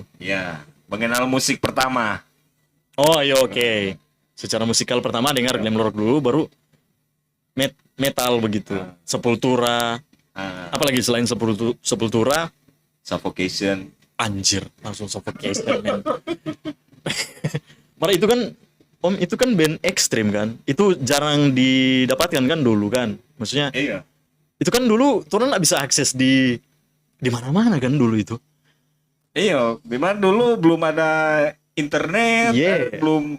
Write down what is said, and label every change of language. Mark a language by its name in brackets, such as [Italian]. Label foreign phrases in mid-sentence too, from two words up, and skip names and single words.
[Indonesian] Iya, mengenal musik pertama. Oh iya, oke. Secara musikal pertama dengar glam rock dulu, baru metal begitu. Sepultura. Apalagi selain Sepultura? Suffocation. Anjir, langsung Suffocation, man. Mara itu kan, Om, itu kan band ekstrim kan? Itu jarang didapatkan kan dulu kan? Maksudnya Iya. itu kan dulu orang nggak bisa akses di mana-mana kan dulu itu. Iya, memang dulu belum ada internet, Iya. belum